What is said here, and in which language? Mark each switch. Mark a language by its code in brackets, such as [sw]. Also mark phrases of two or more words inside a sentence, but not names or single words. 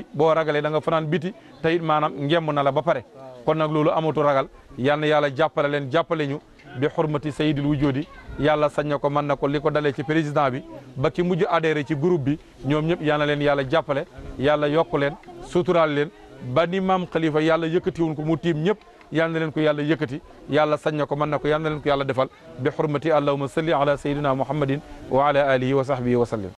[wo] boo ragalee da nga fanaan biti te it maanaam ngemb na la ba pare kon nag loolu amatu ragal yal na yàlla jàppale leen jàppale ñu bi xurmati [ar] سيد الوجود [wo] yàlla sañ na ko mën na ko li ko dalee ci président bi ba ki mujj adhéré ci groupe bi ñoom ñëpp yal na leen yàlla jàppale yàlla yokk leen suturaal leen ba ni maam Khalifa yàlla yëkkatiwun ko mu tiim ñëpp yal na leen ko yàlla yëkkati yàlla sañ na ko mën na ko yal na leen ko yàlla defal bi xurmati [ar] اللهم صل على سيدنا محمد وعلى آله وصحبه وسلم